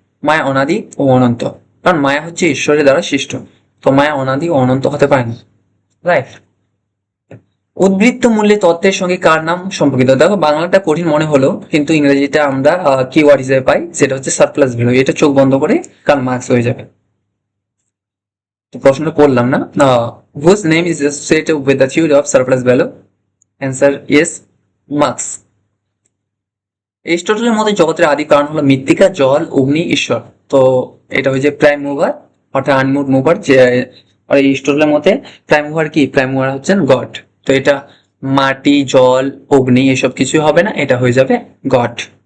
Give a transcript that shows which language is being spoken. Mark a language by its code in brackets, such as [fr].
[bn] মায়া অনাদি ও অনন্ত, কারণ মায়া হচ্ছে ঈশ্বরের দ্বারা সৃষ্ট, তো মায়া অনাদি ও অনন্ত হতে পারে না, রাইট। উদ্বৃত্ত মূল্যে তত্ত্বের সঙ্গে কার নাম সম্পর্কিত? দেখো, বাংলাটা কঠিন মনে হলো, কিন্তু ইংরেজিতে আমরা কিওয়ার্ড হিসেবে পাই, সেটা হচ্ছে সারপ্লাস ভ্যালু। এটা চোখ বন্ধ করে কার মার্কস হয়ে যাবে। তো প্রশ্নটা করলাম না, [en] whose name is associated with the theory of surplus value? Answer yes, Marx. [bn] এরিস্টটলের মতে জগতের আদি কারণ হলো মৃত্তিকা, জল, অগ্নি, ঈশ্বর। তো এটা হচ্ছে প্রাইম মুভার, অর্থাৎ আনমুভ মুভার। যে আর এরিস্টটলের মতে প্রাইম মুভার কি? প্রাইম মুভার হচ্ছেন গড। তো এটা মাটি, জল, অগ্নি এসব কিছুই হবে না, এটা হয়ে যাবে গড।